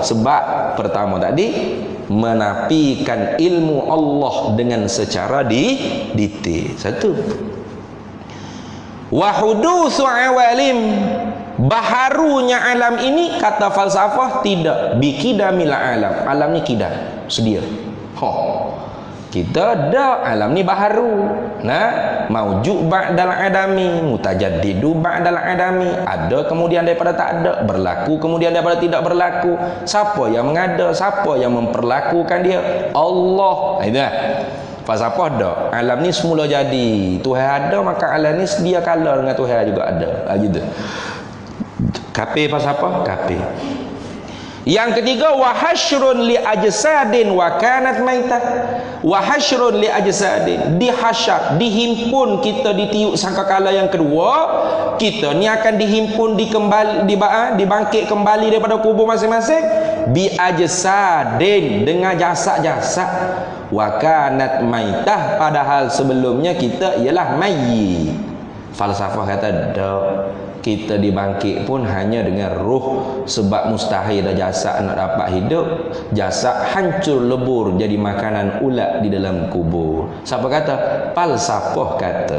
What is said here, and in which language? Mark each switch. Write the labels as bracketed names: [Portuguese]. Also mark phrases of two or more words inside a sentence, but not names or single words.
[Malay] Sebab pertama tadi menafikan ilmu Allah dengan secara detail. Satu. [Arabic] وحدوث العالم, [Malay] baharunya alam ini, kata falsafah tidak [Arabic] بقدم العالم. [Malay] Alam ni kidam, sedia. Kita ada alam ni baharu. [Arabic] موجود بعد العدم متجدد بعد العدم. [Malay] Ada kemudian daripada tak ada, berlaku kemudian daripada tidak berlaku. Siapa yang mengada? Siapa yang memperlakukan dia? Allah. Itu lah. Falsafah dah. Alam ni semula jadi. Tuhan ada, maka alam ni sedia kala dengan Tuhan juga ada. Gitu. Kafir falsafah, kafir. Yang ketiga, [Arabic] وحشر لأجساد وكانت ميتة. وحشر لأجساد, [Malay] dihasyar, dihimpun kita ditiup sangkakala yang kedua. Kita ni akan dihimpun dibangkit kembali daripada kubur masing-masing [Arabic] بأجساد, [Malay] dengan jasad-jasad. [Arabic] وكانت ميتة, [Malay] padahal sebelumnya kita ialah mayyit. Falsafah kata dak, kita dibangkit pun hanya dengan ruh. Sebab mustahil dah jasad nak dapat hidup. Jasad hancur lebur jadi makanan ulat di dalam kubur. Siapa kata? Falsafah kata.